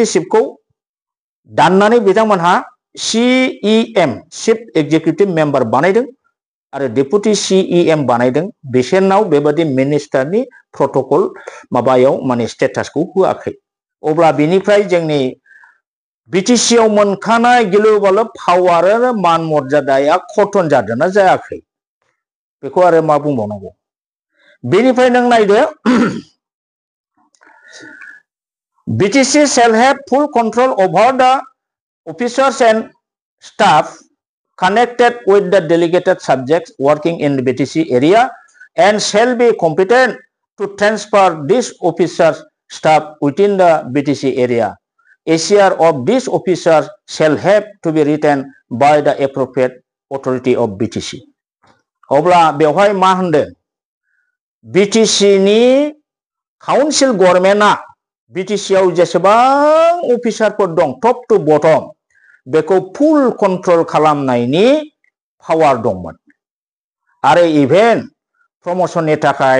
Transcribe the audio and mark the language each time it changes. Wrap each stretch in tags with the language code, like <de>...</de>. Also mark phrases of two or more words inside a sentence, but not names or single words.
<brx>चिफखौ दाननानै बिथांमोनहा CEM</brx> <en>chief executive member</en> <brx>बानायदों आरो डेपुटी CEM बानायदों बिसोरनाव बेबादि मिनिस्टारनि प्रटोकल माबायाव माने स्टेटासखौ होआखै अब्ला बेनिफ्राय जोंनि BTC आव मोनखानाय गिलु-बालु पावार आरो मान मर्यादाया खतन जादोंना जायाखै बेखौ आरो मा बुंबावनांगौ बेनिफ्राय नों नायदो</brx> <en>BTC shall have full control over the officers and staff connected with the delegated subjects working in the BTC area and shall be competent to transfer these officers staff within the BTC area. A share of these officers shall have to be written by the appropriate authority of BTC.</en> <brx>अब्ला बेवहाय मा होनदों BTC नि काउन्सिल गभर्नमेन्टआ BTC आव जेसेबां अफिसारफोर दं</brx> <en>top to bottom</en> <brx>बेखौ</brx> <en>full control</en> <brx>खालामनायनि पावार दंमोन आरो इभेन प्रमोशननि थाखाय</brx>